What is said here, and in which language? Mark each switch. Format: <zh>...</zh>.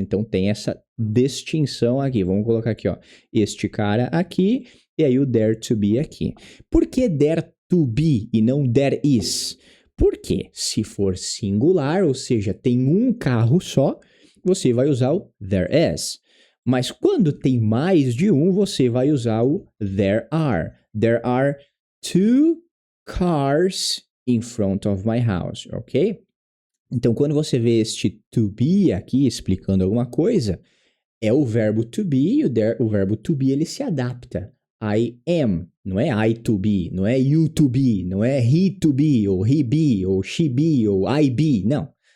<pt>Então tem essa distinção aqui. Vamos colocar aqui, ó, este cara aqui e aí o there to be aqui. Por que there to be e não there is? Porque se for singular, ou seja, tem um carro só, você vai usar o there is. Mas quando tem mais de um, você vai usar o there are.</pt> <en>There are two cars in front of my house, ok?</en> <pt>Então, quando você vê este to be aqui explicando alguma coisa, é o verbo to be e o verbo to be ele se adapta I am. Não é I to be, não é you to be, não é he to be, ou he be, ou she be, ou I be. Não.</pt>